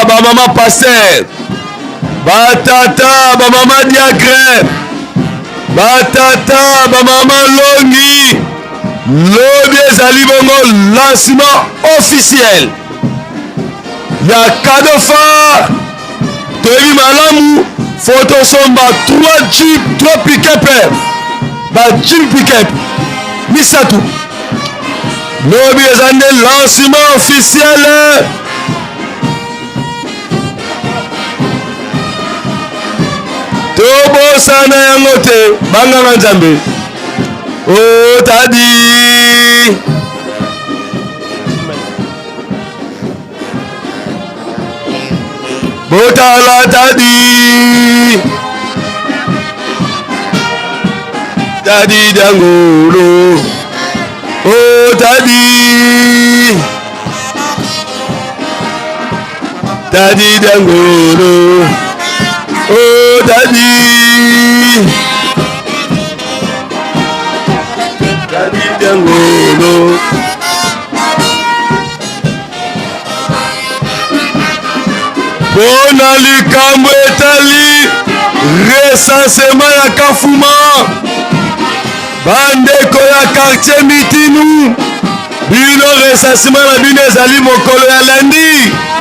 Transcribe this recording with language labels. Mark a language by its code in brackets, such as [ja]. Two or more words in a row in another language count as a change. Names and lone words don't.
[ln] bamama paster batata bamama diacre batata bamama longi lobi ezali bongo [fr] lancement officiel [ln] ya [fr] cadeau phare [ln] toyebi malamu fotosomba 3 jeep 3 pick-up Jim Piquet misatu lobi eza nde [fr] lancement officiel [ln] tobosana yango te banganga nzambe otadi botala tadi Tadi dangolo, oh tadi dangolo, oh tadi dangolo. Bona likambo etali recensement ya Kafuma. Bandeko ya quartier Mitinu bino recensement na bino ezali mokolo ya lundi